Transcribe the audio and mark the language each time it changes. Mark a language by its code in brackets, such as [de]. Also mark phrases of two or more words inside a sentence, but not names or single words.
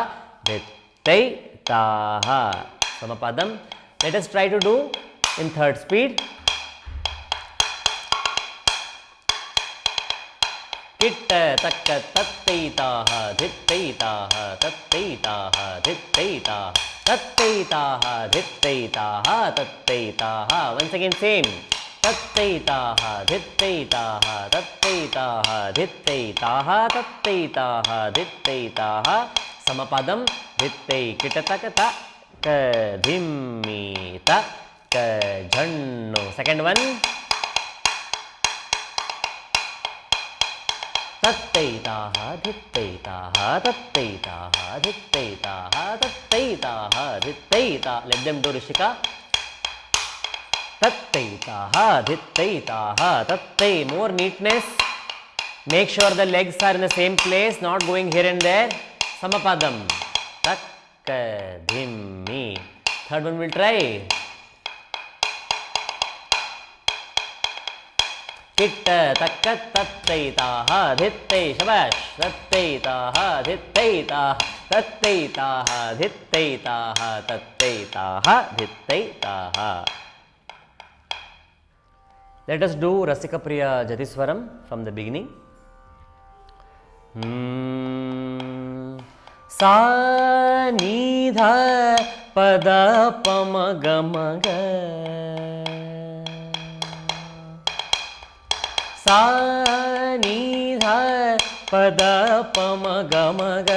[en] Dhittai taha. Samapadam. Let us try to do in third speed. Kitta takka tattai taha dhittai taha tattai taha dhittai taha tattai taha dhittai taha tattai taha. Once again same. Tattai taha dhittai taha tattai taha dhittai taha tattai taha dhittai taha. Samapadam. Dhittai kitataka ta ka dhimmi ta ka jhanno. Second one. Tattai taha dhittai taha tattai taha dhittai taha tattai taha dhittai taha. Let them do, Rishika. Tattai taha dhittai taha tattai. More neatness. Make sure the legs are in the same place, not going here and there. Samapadam. Takka dhimmi. Third one we'll try. Kitta takka tattai taha dhittai. Shabash. Tattai taha dhittai taha tattai taha dhittai taha tattai taha dhittai taha. Let us do Rasika Priya Jatiswaram from the beginning. Sa ni dha pada pama gama ga. Sa ni dha pada pama gama ga.